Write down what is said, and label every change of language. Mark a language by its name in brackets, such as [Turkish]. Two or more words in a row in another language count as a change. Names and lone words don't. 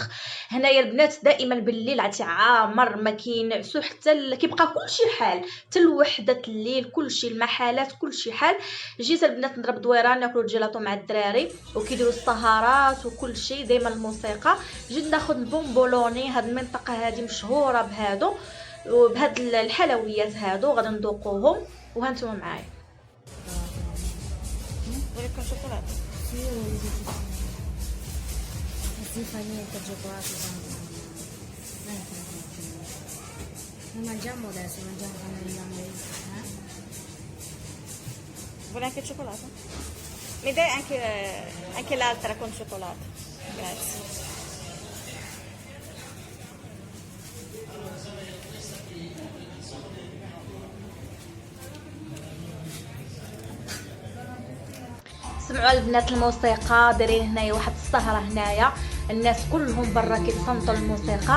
[Arabic] هنايا البنات دائما بالليل عاد عامر ما كينعسوا، حتى كيبقى كلشي حال حتى لوحده الليل، كلشي المحلات كلشي حال. جيت البنات نضرب دويره ناكلوا الجيلاطو مع الدراري وكيديروا السهرات وكلشي، دائما الموسيقى. جيت ناخذ البونبولوني، هاد المنطقه هذه مشهوره بهادو وبهاد الحلويات هادو، غادي نذوقوهم وهانتوما معايا. [Italian] Vuole con cioccolato? Sì, si fa niente il cioccolato. Non mangiamo adesso, mangiamo quando andiamo lì. Vuole anche il cioccolato? Mi dai anche l'altra con cioccolato? Grazie. [Arabic] سمعوا البنات الموسيقى، دايرين هنايا واحد السهره، هنايا الناس كلهم برا كيتصنتوا الموسيقى.